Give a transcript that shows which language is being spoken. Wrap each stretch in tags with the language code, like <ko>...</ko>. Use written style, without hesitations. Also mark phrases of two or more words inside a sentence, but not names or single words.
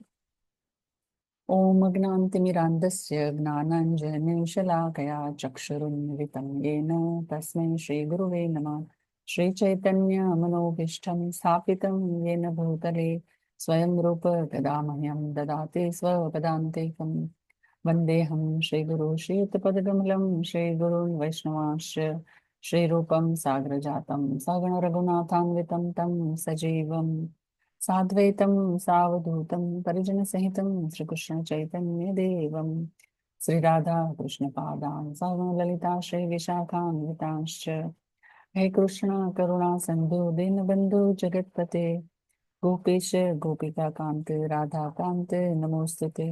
<sa>ओम अज्ञानतिमिरान्धस्य ज्ञानांजनशलाकया चक्षुरुन्मिलितं येन तस्मै श्री गुरुवे नमः. श्री चैतन्य मनोभीष्टं स्थापितं येन भूतले स्वयं रूप तदा मह्यं ददाति स्वपदान्तिकम्. वन्देऽहं श्रीगुरु श्रीयुतपदकमलं श्रीगुरून् वैष्णवांश्च श्रीरूपं साग्रजातं सगण रघुनाथान्वितं तं सजीवं साद्वैतं सावधूतं परिजनसहितं श्रीकृष्ण चैतन्यदेवं श्रीराधा कृष्णपादान् सगण ललिता श्रीविशाखान्वितांश्च हे कृष्ण करुणा सिन्धु दीनबन्धु जगत्पते गोपेश गोपिकान्त राधाकान्त नमोस्तुते.</sa>